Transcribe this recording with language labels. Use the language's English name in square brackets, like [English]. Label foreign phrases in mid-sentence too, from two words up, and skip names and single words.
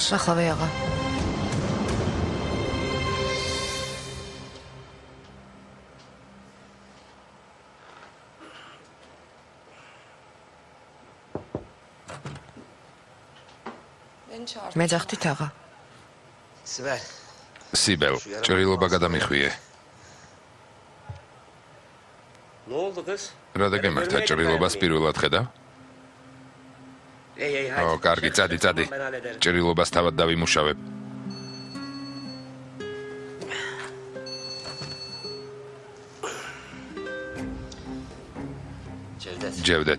[Georgian] ახლა აღა. მე ძახთით აღა. სიბელ, ჭრილობა გადამიხვიე. [Turkish] Ne oldu kız? [Georgian] რა დაგემართა ჭრილობას პირველად ხედავ? ო, კარგი, წადი. ჭრილობას თავად დავიმუშავებ. ჯევდეთ.